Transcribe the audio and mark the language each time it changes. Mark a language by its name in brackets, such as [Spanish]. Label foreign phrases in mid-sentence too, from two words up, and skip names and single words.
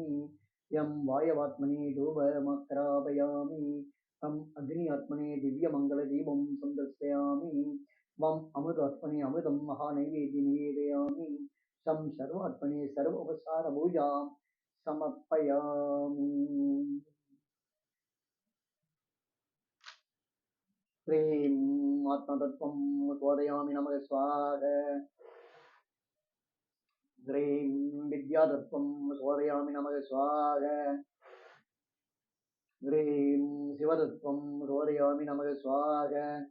[Sanskrit] यं वाय्वात्मने धूपमाघ्रापयामि. तं अग्नि आत्मने दिव्यमङ्गल दीपं सन्दर्शयामि. वं अमृतात्मने अमृतं महानैवेद्य निवेदयामि. तं सर्वात्मने सर्वोपचार पूजां समर्पयामि. ह्रीं आत्मतत्त्वं बोधयामि नमः स्वाहा। ह्रीं विद्यातत्त्वं बोधयामि नमः स्वाहा। ह्रीं शिवतत्त्वं बोधयामि नमः स्वाहा।